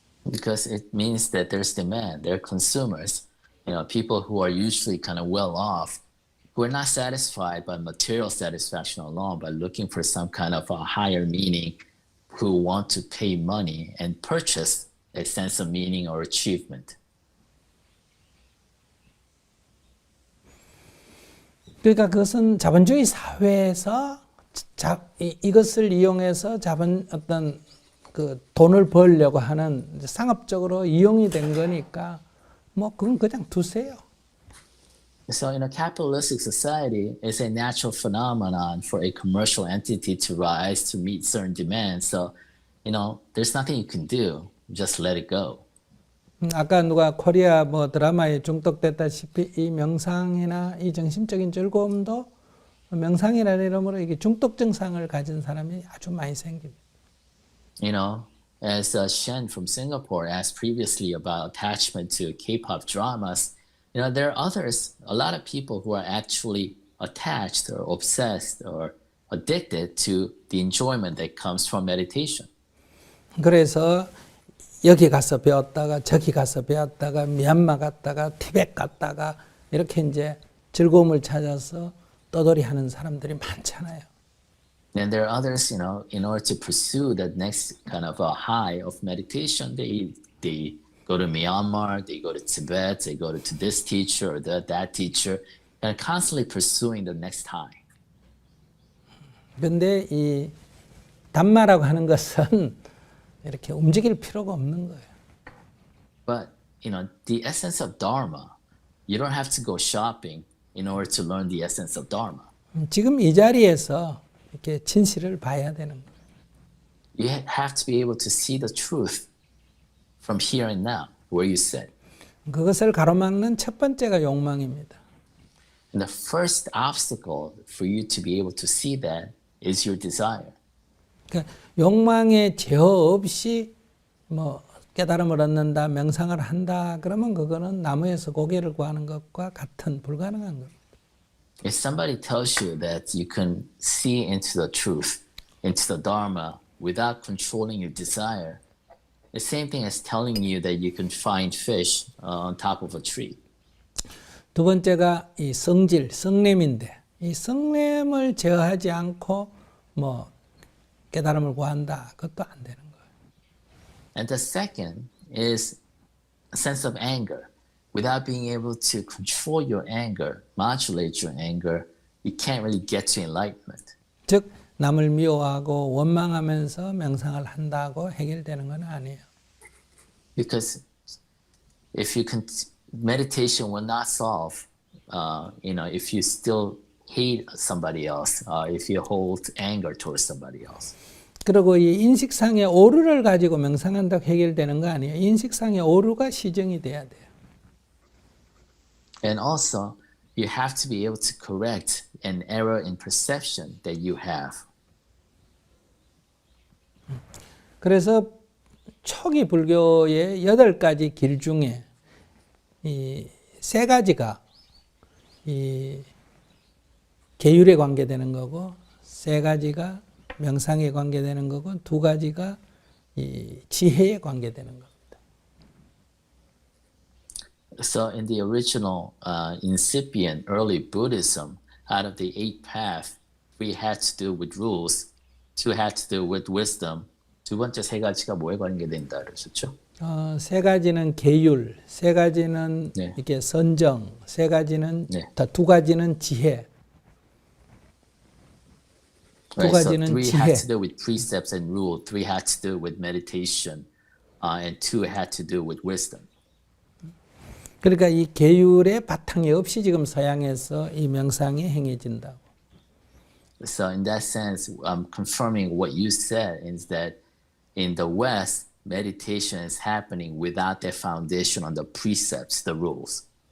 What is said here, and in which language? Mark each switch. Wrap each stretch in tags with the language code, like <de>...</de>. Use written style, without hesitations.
<en>Because it means that there's demand, there are consumers, people who are usually kind of well off, who are not satisfied by material satisfaction alone, but looking for some kind of a higher meaning, who want to pay money and purchase a sense of meaning or achievement.</en> <ko>그러니까 그것은 자본주의 사회에서 이것을 이용해서 어떤 그 돈을 벌려고 하는 상업적으로 이용이 된 거니까 뭐 그건 그냥 두세요.</ko> <en>So in a capitalistic society, it's a natural phenomenon for a commercial entity to rise to meet certain demands. So, there's nothing you can do. Just let it go.</en> <ko>아까 누가 코리아 드라마에 중독됐다시피 이 명상이나 이 정신적인 즐거움도 명상이라는 이름으로 이게 중독 증상을 가진 사람이 아주 많이 생깁니다.</ko> <en>As Shen from Singapore asked previously about attachment to K-pop dramas, there are others, a lot of people who are actually attached or obsessed or addicted to the enjoyment that comes from meditation.</en> <ko>그래서 여기 가서 배웠다가 저기 가서 배웠다가 미얀마 갔다가 티벳 갔다가 이렇게 이제 즐거움을 찾아서 떠돌이 하는 사람들이 많잖아요.</ko> <en>And there are others, in order to pursue that next kind of a high of meditation, they go to Myanmar, they go to Tibet, they go to this teacher or that teacher, and constantly pursuing the next high.</en> <ko>그런데 이 담마라고 하는 것은 이렇게 움직일 필요가 없는 거예요.</ko> <en>But, the essence of Dharma, you don't have to go shopping in order to learn the essence of Dharma.</en> <ko>지금 이 자리에서 이렇게 진실을 봐야 되는 거예요.</ko> <en>You have to be able to see the truth from here and now, where you sit.</en> <ko>그것을 가로막는 첫 번째가 욕망입니다.</ko> <en>And the first obstacle for you to be able to see that is your desire.</en> <ko>그러니까 욕망에 제어 없이 깨달음을 얻는다, 명상을 한다, 그러면 그거는 나무에서 고개를 구하는 것과 같은 불가능한 겁니다.</ko> <en>If somebody tells you that you can see into the truth, into the Dharma, without controlling your desire, the same thing as telling you that you can find fish on top of a tree.</en> <ko>두 번째가 이 성질, 성냄인데 이 성냄을 제어하지 않고 뭐 깨달음을 구한다. 그것도 안 되는 거예요.</ko> <en>And the second is a sense of anger. Without being able to control your anger, modulate your anger, you can't really get to enlightenment.</en> <ko>즉 남을 미워하고 원망하면서 명상을 한다고 해결되는 건 아니에요.</ko> <en>Because if you meditation will not solve, if you still hate somebody else, if you hold anger towards somebody else.</en> <ko>그리고 이 인식상의 오류를 가지고 명상한다고 해결되는 거 아니에요. 인식상의 오류가 시정이 돼야 돼요.</ko> <en>And also, you have to be able to correct an error in perception that you have.</en> <ko>그래서 초기 불교의 8가지 길 중에 이 3가지가 이 계율에 관계되는 거고 3가지가 명상에 관계되는 거고 2가지가 이 지혜에 관계되는 겁니다.</ko> <en>So in the original incipient early Buddhism, out of the 8 paths, 3 had to do with rules, 2 had to do with wisdom.</en> <ko>두 번째 3가지가 뭐에 관계된다 그러셨죠? 3가지는 계율, 3가지는 네. 이렇게 선정, 3가지는 네. 2가지는 지혜.</ko> <en>Right, so</en> <ko>가지는</ko> <en>3</en> <ko>지혜.</ko> <en>had to do with precepts and rule, 3 had to do with meditation, and 2 had to do with wisdom.</en> <ko>그러니까 이 계율의 바탕이 없이 지금 서양에서 이 명상이 행해진다고.</ko> <en>So in that sense, confirming what you said is that in the West, meditation is happening without that foundation on the precepts, the rules.</en>